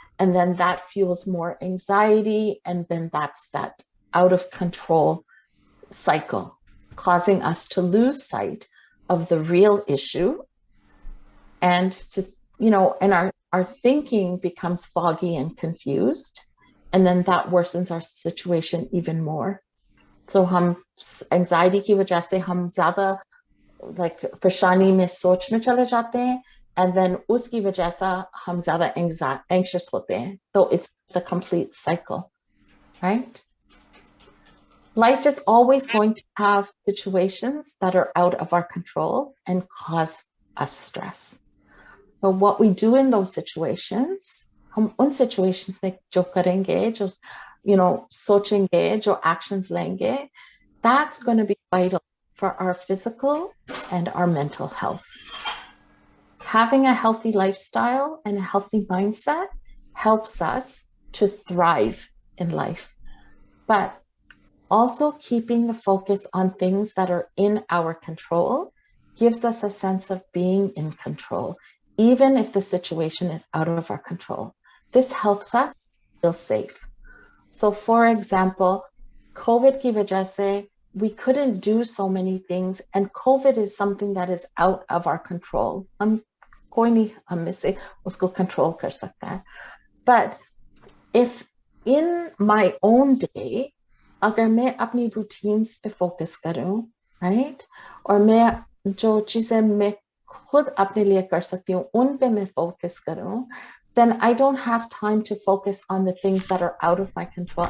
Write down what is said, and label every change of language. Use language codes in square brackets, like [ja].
[en] And then that fuels more anxiety. And then that's that out of control cycle, causing us to lose sight of the real issue and to, and our thinking becomes foggy and confused. And then that worsens our situation even more. [hi] So हम anxiety की वजह से हम ज़्यादा like परेशानी में सोच में चले जाते हैं, [en] and then [hi] उसकी वजह से हम ज़्यादा anxious होते हैं. [en] So it's a complete cycle, right? Life is always going to have situations that are out of our control and cause us stress. But what we do in those situations, [hi] हम उन situations में जो करेंगे, जो सोचेंगे, जो actions लेंगे, [en] that's going to be vital for our physical and our mental health. Having a healthy lifestyle and a healthy mindset helps us to thrive in life. But also keeping the focus on things that are in our control gives us a sense of being in control, even if the situation is out of our control. This helps us feel safe. So for example, [hi] COVID ki wajah se, [en] we couldn't do so many things, and COVID is something that is out of our control. [hi] हम में से उसको control कर सकता है. [en] But if in my own day, [hi] अगर मैं अपनी routines पे focus करूं, [en] right? [hi] और मैं जो चीजें मैं खुद अपने लिए कर सकती हूँ, उन पे मैं focus करूं, [en] then I don't have time to focus on the things that are out of my control.